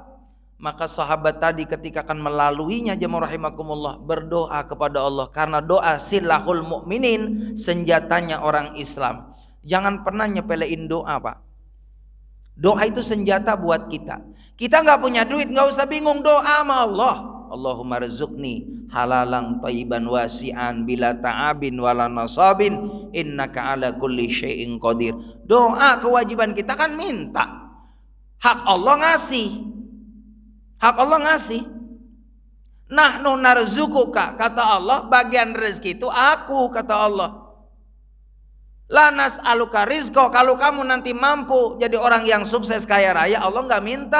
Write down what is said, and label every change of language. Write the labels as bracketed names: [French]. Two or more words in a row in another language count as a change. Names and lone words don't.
[Indonesian] Maka sahabat tadi ketika akan melaluinya jemaah rahimakumullah berdoa kepada Allah, karena doa [Arabic] سلاح المؤمنين, [Indonesian] senjatanya orang Islam. Jangan pernah nyepelein doa, Pak. Doa itu senjata buat kita. Kita nggak punya duit, nggak usah bingung, doa sama Allah. [Arabic] اللهم ارزقني حلالا طيبا واسعا بلا تعب ولا نصب إنك على كل شيء قدير. [Indonesian] Doa kewajiban kita kan minta. Hak Allah ngasih. Hak Allah ngasih. [Arabic] نحن نرزقك, [Indonesian] kata Allah, bagian rezeki itu aku, kata Allah. [Arabic] لا نسألك رزقا, [Indonesian] kalau kamu nanti mampu jadi orang yang sukses kaya raya, Allah nggak minta.